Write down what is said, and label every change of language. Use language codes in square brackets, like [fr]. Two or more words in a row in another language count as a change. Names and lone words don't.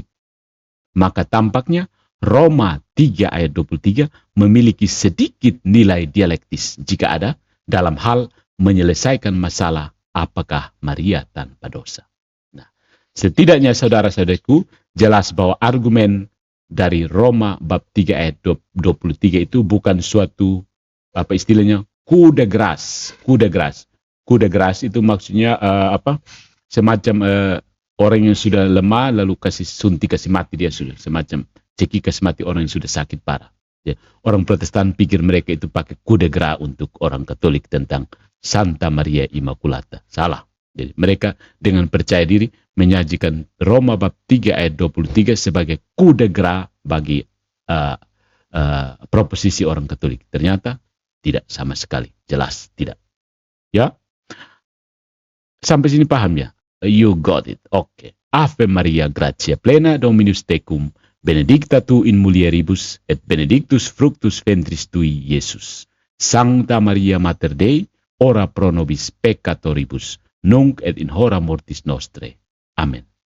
[id] Maka tampaknya Roma 3 ayat 23 memiliki sedikit nilai dialektis jika ada dalam hal menyelesaikan masalah apakah Maria tanpa dosa. Nah, setidaknya saudara-saudaraku jelas bahwa argumen dari Roma bab 3 ayat 23 itu bukan suatu istilahnya [fr] coup de grâce. Coup de grâce [id] itu maksudnya semacam orang yang sudah lemah lalu kasih mati dia sudah, semacam ceki kasih mati orang yang sudah sakit parah. Ya, orang Protestan pikir mereka itu pakai [fr] coup de grâce [id] untuk orang Katolik tentang Santa Maria Immaculata. Salah. Jadi mereka dengan percaya diri menyajikan Roma bab 3 ayat 23 sebagai [fr] coup de grâce [id] bagi proposisi orang Katolik. Ternyata tidak sama sekali. Jelas tidak. Ya. Sampai sini paham ya? [en] You got it. Oke. [la] Ave Maria, gratia plena, Dominus tecum, benedicta tu in mulieribus, et benedictus fructus ventris tui, Iesus. Sancta Maria Mater Dei, ora pro nobis peccatoribus, nunc et in hora mortis nostrae. Amen.